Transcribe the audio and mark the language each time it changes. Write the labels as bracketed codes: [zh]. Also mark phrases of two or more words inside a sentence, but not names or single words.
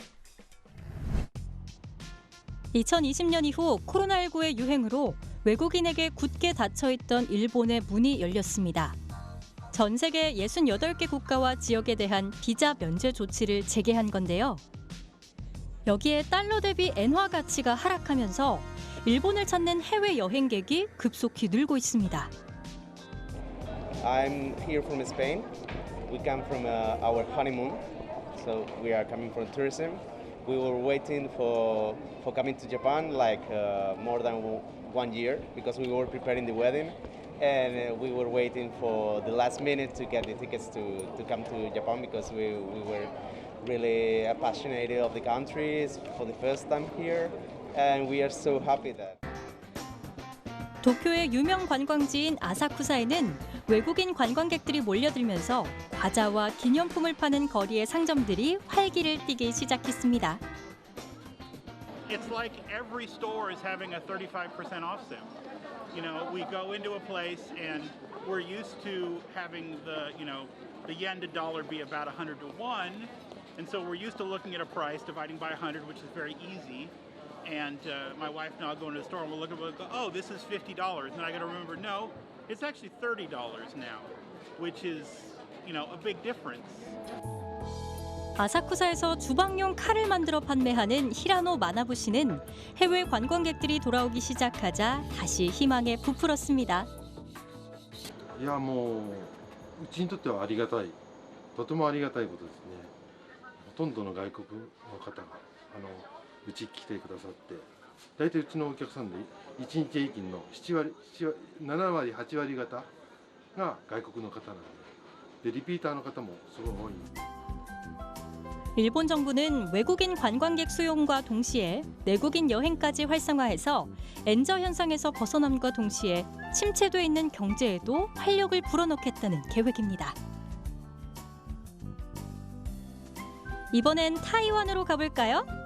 [ko] 2020년 이후 코로나19의 유행으로 외국인에게 굳게 닫혀있던 일본의 문이 열렸습니다. 전 세계 68개 국가와 지역에 대한 비자 면제 조치를 재개한 건데요. 여기에 달러 대비 엔화 가치가 하락하면서 일본을 찾는 해외 여행객이 급속히 늘고 있습니다. [en] I'm here from Spain. We come from our honeymoon, so we are coming from tourism. We were waiting for coming to Japan like more than 1 year because we were preparing the wedding, and we were waiting for the last minute to get the tickets to come to Japan because we were really passionate of the country for the first time here, and we are so happy that. [ko] 도쿄의 유명 관광지인 아사쿠사에는 외국인 관광객들이 몰려들면서 과자와 기념품을 파는 거리의 상점들이 활기를 띠기 시작했습니다. [en] It's like every store is having a 35% off sale. You know, we go into a place and we're used to having the yen to dollar be about 100 to 1. And so we're used to looking at a price, dividing by 100, which is very easy. And my wife and I go into the store and we'll look at it and go, oh, this is $50. And I got to remember, no, it's actually $30 now, which is, a big difference. [ko] 아사쿠사에서 주방용 칼을 만들어 판매하는 히라노 마나부 씨는 해외 관광객들이 돌아오기 시작하자 다시 희망에 부풀었습니다. [ja] いやもううちにとってはありがたい、とてもありがたいことですね。ほとんどの外国の方がうち来てくださって、大体うちのお客さんで1日平均の7割8割方が外国の方なので、リピーターの方もすごい多い。 [ko] 일본 정부는 외국인 관광객 수용과 동시에 내국인 여행까지 활성화해서 엔저 현상에서 벗어남과 동시에 침체돼 있는 경제에도 활력을 불어넣겠다는 계획입니다. 이번엔 타이완으로 가볼까요?